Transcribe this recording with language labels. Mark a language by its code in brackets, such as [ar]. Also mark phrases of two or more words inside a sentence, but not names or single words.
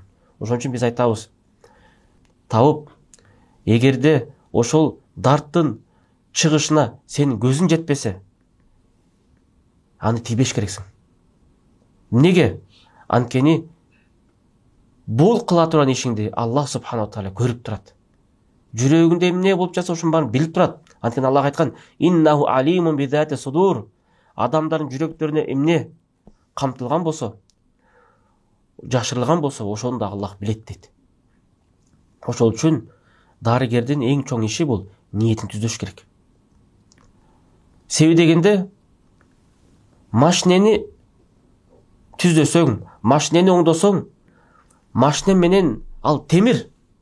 [ky] Ошон үчүн биз айтабыз, табып, эгерде ошол дарттын чыгышына сенин көзүң жетпесе, аны тийбеш керексиң. Неге? Анткени бул кыла турган ишиңди Аллах [ar] سبحانه تعالى [ky] көрүп турат. Жүрөгүндө эмне болуп жатса ошонун баарын билип турат. Анткени Аллах айткан: [ar] "إنه عليم بذات الصدور." [ky] Адамдардын жүрөктөрүнө эмне камтылган болсо, жашырылган болсо, ошону да Аллах билет дейт. Ошол үчүн дарыгердин эң чоң иши бул ниетин түзөш керек. Себеби дегенде машинени түзөсөң, машинени оңдосоң, машина менен ал темир.